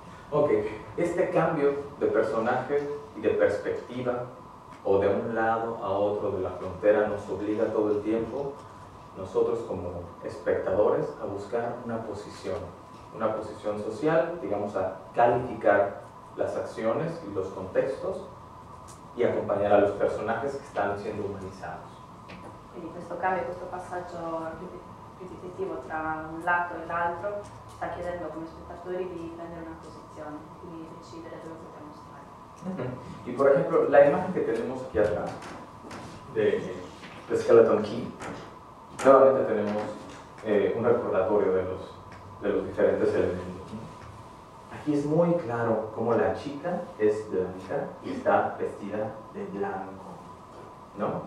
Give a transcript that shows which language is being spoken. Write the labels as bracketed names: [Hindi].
[Spanish] Ok, este cambio de personaje y de perspectiva, o de un lado a otro de la frontera, nos obliga todo el tiempo, nosotros como espectadores, a buscar una posición social, digamos, a calificar las acciones y los contextos y acompañar a los personajes [Italian] che stanno [Spanish] siendo umanizzados. [Italian] Quindi questo cambio, questo passaggio ripetitivo tra un lato e l'altro sta chiedendo come spettatori di prendere una posizione, di decidere dove poter mostrare. [Spanish] Y por ejemplo, la imagen que tenemos aquí atrás de Skeleton Key, nuevamente tenemos un recordatorio de los diferentes elementos. Aquí es muy claro cómo la chica es blanca y está vestida de blanco, ¿no?